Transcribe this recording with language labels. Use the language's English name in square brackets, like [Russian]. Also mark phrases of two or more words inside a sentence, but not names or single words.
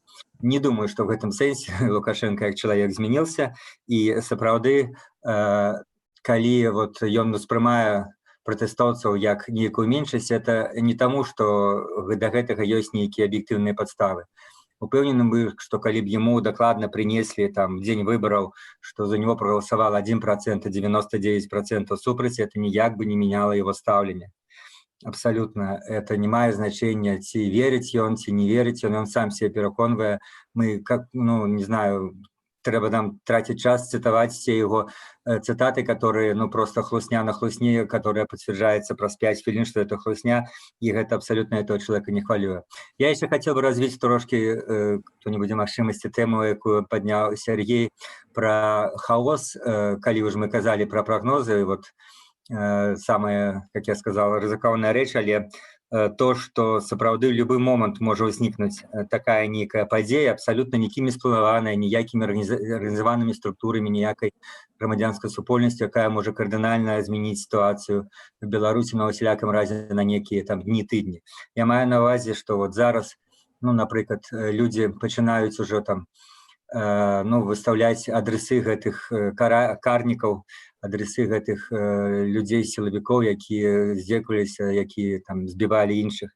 [Belarusian] Не думаю, што в гэтым сэнсе Лукашенко як чалавек змянился, і сапраўды, калі вот ён успрымае пратэстоўцаў як нейкую меншасць, [Russian] это не таму, [Belarusian] што да гэтага ёсць нейкія аб'ектыўныя падставы. упэўнены бы, што калі б яму дакладна прынеслі там дзень выбараў, што [Russian] за него проголосовал [Belarusian] 1%, а 99% супраць, [Russian] это ніяк бы не меняло его [Belarusian] стаўленне. [Russian] Абсолютно, это не [Belarusian] мае значения, ці верыць ён, ці не верыць ён сам себе пераконвае. [Russian] Мы, как, ну, не знаю, трэба нам тратить час цитовать все его цитаты, которые, ну, просто [Belarusian] хлусня на хлусне, [Russian] которая подтверждается [Belarusian] праз 5 хвилин, [Russian] что это хлусня, и это абсолютно этого человека [Belarusian] не хвалюе. [Russian] Я еще хотел бы развить трошки [Belarusian] кто-нибудь магчымасці тему, якую [Russian] поднял Сергей, про хаос, [Belarusian] калі уже мы казали [Russian] про прогнозы, вот самая, как я сказал, [Belarusian] рызыкоўная рэч, [Russian] але то, что [Belarusian] сапраўды в любой момент можа ўзнікнуць такая нейкая падзея, абсолютно нікім не спланаваная, ніякімі арганізаванымі структурамі, ніякай грамадзянскай супольнасцю, якая можа кардынальна змяніць сітуацыю в Беларусі на усялякім разе на некія там дні, тыдні. Я маю на ўвазе, што вот зараз, ну, напрыклад, людзі пачынаюць ужо там ну, выстаўляць адрасы гэтых карнікаў, адрасы гэтых людзей сілавікоў, якія здзекаваліся, якія там збівалі іншых.